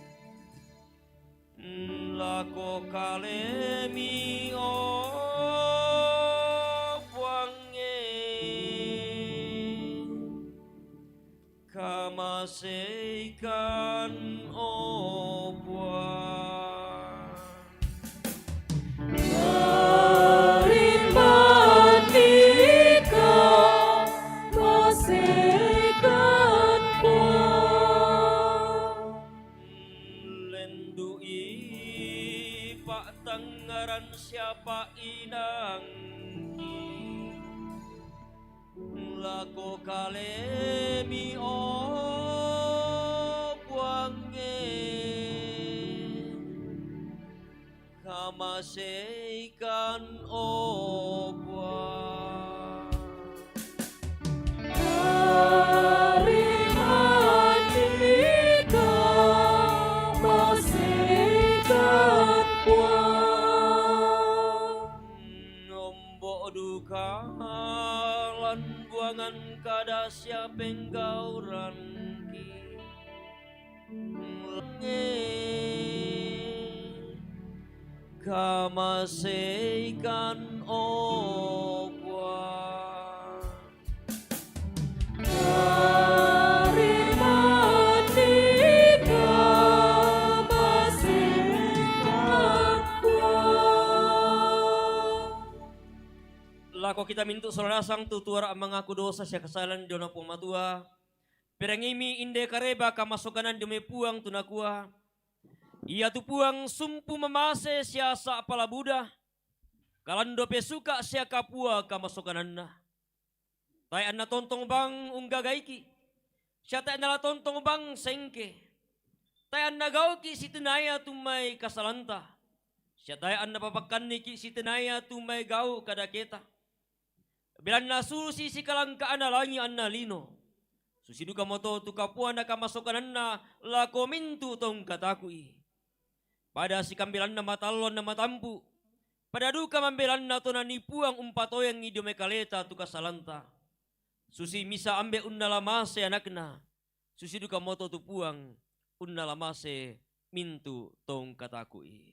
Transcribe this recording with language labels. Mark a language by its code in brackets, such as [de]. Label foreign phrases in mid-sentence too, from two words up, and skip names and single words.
[sda] Lako kalemi o buange kamaseikan o buang. Marimanika masekan buang. Lendui pak tangaran siapa inangki. Lako kalemi o buange kamaseikan o buang. Marimanika masekan buang. Nombok duka lan buangan kada siapa penggauran ki. Kamaseikan o buang. Marimanika masekan buang. Lako kita mintu solarasang tutuara mengaku dosa sia kesalahan dona pumatua. Perangimi inde kareba kamasukanan demi puang tunakua. Ia tu puang sumpu memase siasa apala Buddha. Kalando pesuka sia kapua kamasukananna. Tai anna tontong bang unggagaiki. Sia tai anna tontong bang sengke. Tai anna gauki sitinaya tumai kasalanta. Sia tai anna papakanni ki sitinaya tumai gau kadaketa. Bilan nasusi si kalangka analangi anna lino. Susiduka moto tu kapua na kamasukananna lako mintu tong katakui. Pada si kambilan na matalon na matampu. Pada duka mambilan na to na nipuang umpatoyang idiome kaleta tu kasalanta. Susi misa ambe unnalamase anakna. Susi duka moto tu puang unnalamase mintu tong katakui.